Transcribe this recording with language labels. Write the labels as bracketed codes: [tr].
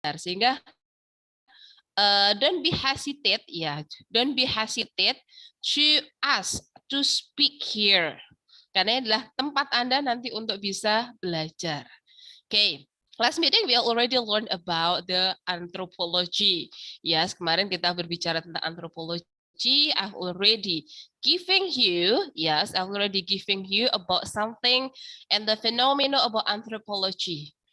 [id] Sehingga [en] don't be hesitate, ya, don't be hesitate to ask to speak here. [id] Karena ini adalah tempat Anda nanti untuk bisa belajar. [en] Okay. Last meeting we already learned about the anthropology. Yes, [id] kemarin kita berbicara tentang anthropology. [en] I've already giving you, yes, I've already giving you about something and the phenomena about anthropology.